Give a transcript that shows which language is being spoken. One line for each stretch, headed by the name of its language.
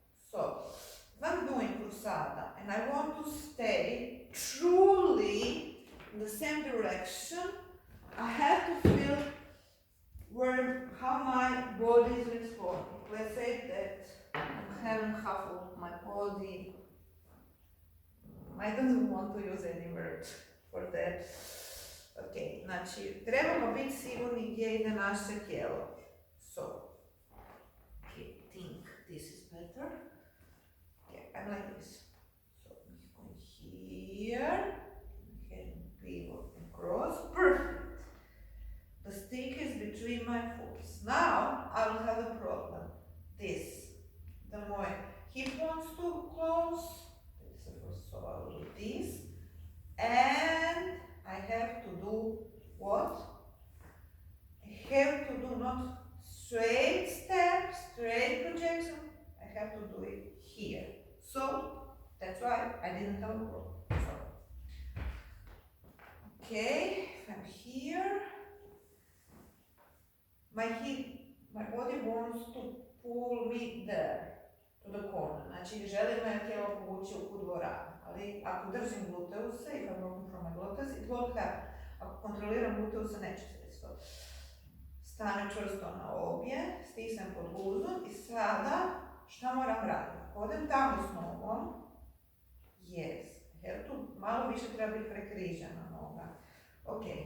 English: So, if I'm doing cruzada and I want to stay truly in the same direction, I have to feel how my body is responding. Let's say that I haven't shuffled my body. I to use any word for that.
Croatian: Ok, znači trebamo biti sigurni gdje ide naše tijelo.
English: So, okay, think this is better. Okay, I'm like this. So, I'm going here, and pivot across, perfect. The stick is between my foot. Now, I will have a problem. This, the more hip wants to close, so I will do this, and I have to do what? I have to do not straight step, straight projection, I have to do it here. So, that's why I didn't have a problem. So, okay, I'm here. My body wants to pull me there, to the corner.
Croatian: Znači, želim moje tijelo povući u dvoranu. Ali ako držim gluteuse,
English: if I'm working from my gluteus, it won't happen.
Croatian: Ako kontroliram gluteuse, neće se desiti. Stane čvrsto na obje, stisnem pod guzom i sada šta moram raditi? Odem tamo s nogom. Yes. Tu malo više treba biti prekrižena noga. Ok.